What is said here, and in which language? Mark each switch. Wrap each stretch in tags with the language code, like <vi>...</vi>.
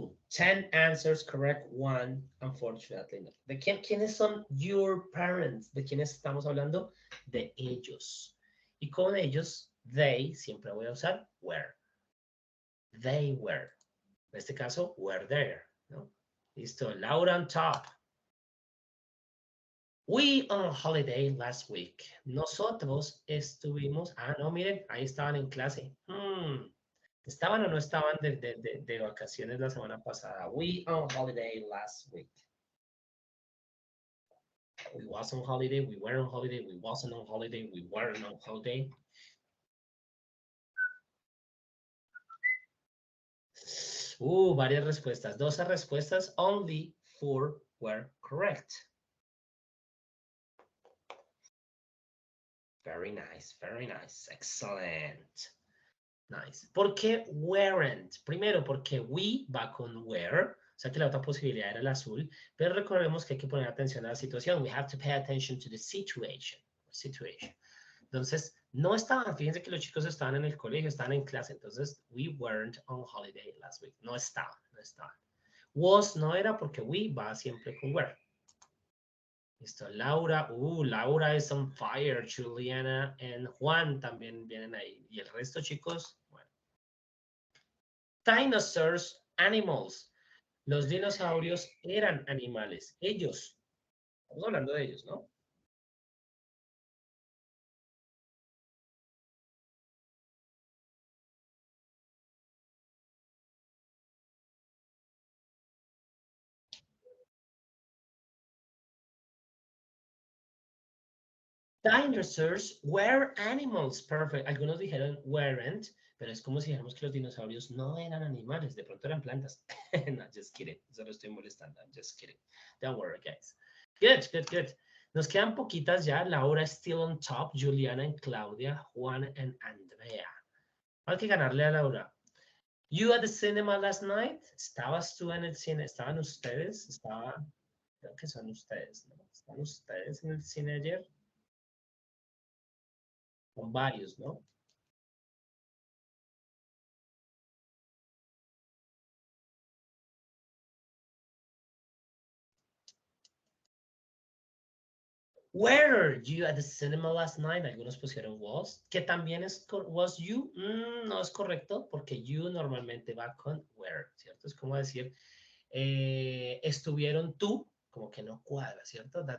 <en>10 answers correct, 1 unfortunately no.</en> <es>¿De quiénes son</es> <en>your parents?</en> <es>¿De quiénes estamos hablando? De ellos. Y con ellos, they, siempre voy a usar were.</es> <en>They were.</en> <es>En este caso,</es> <en>were there,</en> <es>¿no? Listo, Laura</es> <en>on top. We on holiday last week.</en> <es>Nosotros estuvimos, no, miren, ahí estaban en clase. ¿Estaban o no estaban de vacaciones la semana pasada?</es> <en>We on holiday last week. We was on holiday, we were on holiday, we wasn't on holiday, we weren't on holiday.</en> <es>Varias respuestas. 12 respuestas,</es> <en>only 4 were correct. Very nice, excellent. Nice.</en> <es>¿Por qué weren't? Primero, porque we va con were, o sea que la otra posibilidad era el azul, pero recordemos que hay que poner atención a la situación.</es> <en>We have to pay attention to the situation.</en> <es>Entonces, no estaban, fíjense que los chicos estaban en el colegio, estaban en clase, entonces,</es> <en>we weren't on holiday last week.</en> <es>No estaban. Was no era porque we va siempre con were. Listo, Laura,</es> <en>Laura is on fire,</en> <es>Juliana and Juan también vienen ahí. Y el resto, chicos, bueno. Dinosaurs, animals. Los dinosaurios eran animales. Ellos. Estamos hablando de ellos, ¿no?</es> <en>Dinosaurs were animals. Perfect.</en> <es>Algunos dijeron weren't, pero es como si dijéramos que los dinosaurios no eran animales, de pronto eran plantas.</es> <en>No, just kidding.</en> <es>Solo estoy molestando.</es> <en>I'm just kidding. Don't worry, guys. Good.</en> <es>Nos quedan poquitas ya.</es> <en>Laura still on top.</en> <es>Juliana and Claudia. Juan and Andrea. Hay que ganarle a Laura.</es> <en>You at the cinema last night?</en> <es>¿Estabas tú en el cine? ¿Estaban ustedes? Creo que son ustedes, ¿no? ¿Están ustedes en el cine ayer? Con varios, ¿no?</es> <en>Were you at the cinema last night?</en> <es>Algunos pusieron was, que también es</es> <en>was you.</en> <es>No es correcto porque you normalmente va con were, ¿cierto? Es como decir, estuvieron tú, como que no cuadra, ¿cierto?</es>